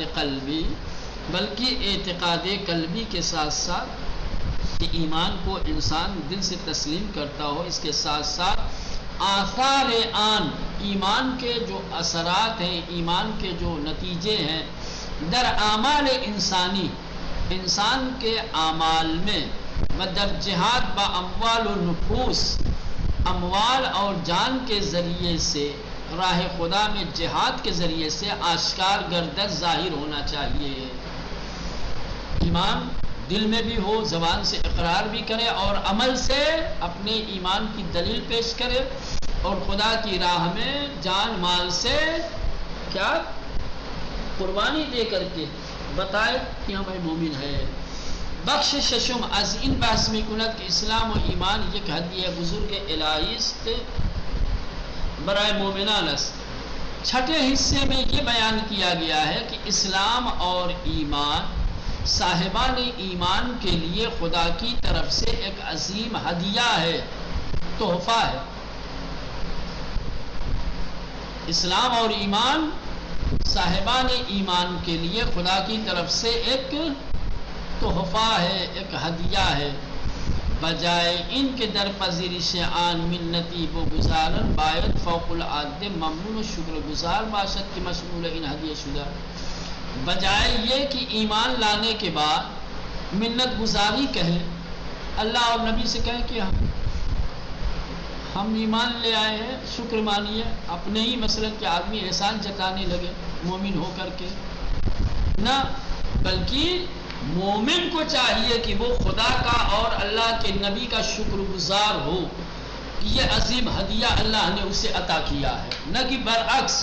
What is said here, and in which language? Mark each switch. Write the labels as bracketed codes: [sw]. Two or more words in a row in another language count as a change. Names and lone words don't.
[ur] قلبی، بلکہ اعتقاد قلبی کے ساتھ ساتھ کہ ایمان کو انسان دل سے تسلیم کرتا ہو، اس کے ساتھ ساتھ [fa] آثار آن، [ur] ایمان کے جو اثرات ہیں، ایمان کے جو نتیجے ہیں [fa] در اعمال انسانی، [ur] انسان کے اعمال میں، [fa] و در جہاد با اموال و نفوس، [ur] اموال اور جان کے ذریعے سے راہ خدا میں جہاد کے ذریعے سے [fa] آشکار گردد، [ur] ظاہر ہونا چاہیے۔ ایمان دل میں بھی ہو، زبان سے اقرار بھی کرے اور عمل سے اپنے ایمان کی دلیل پیش کرے اور خدا کی راہ میں جان مال سے کیا قربانی دے کر کے بتائے کہ ہمیں مومن ہے۔ [fa] بخش ششم، از این بحث می کند کہ اسلام و ایمان یک ہدیہ بزرگ الہی است برائے مومنان است۔ [ur] چھٹے حصے میں یہ بیان کیا گیا ہے کہ اسلام اور ایمان صاحبان ایمان کے لیے خدا کی طرف سے ایک عظیم ہدیہ ہے، تحفہ ہے۔ اسلام اور ایمان صاحبان ایمان کے لیے خدا کی طرف سے ایک تحفہ ہے، ایک ہدیہ ہے۔ [fa] بجائے ان کے در پذیرش آن منتی و گزارن باید فوق العاده ممنون و شکر گزار باشد کہ مشمول ان ہدیہ شدہ، [ur] بجائے یہ کہ ایمان لانے کے بعد منت گزاری کہیں، اللہ اور نبی سے کہیں کہ ہم ایمان لے آئے ہیں، شکر مانیے، اپنے ہی مثلا کہ آدمی احسان جتانے لگے مومن ہو کر کے، نہ، بلکہ مومن کو چاہیے کہ وہ خدا کا اور اللہ کے نبی کا شکر گزار ہو کہ یہ عظیم ہدیہ اللہ نے اسے عطا کیا ہے، نہ کہ برعکس۔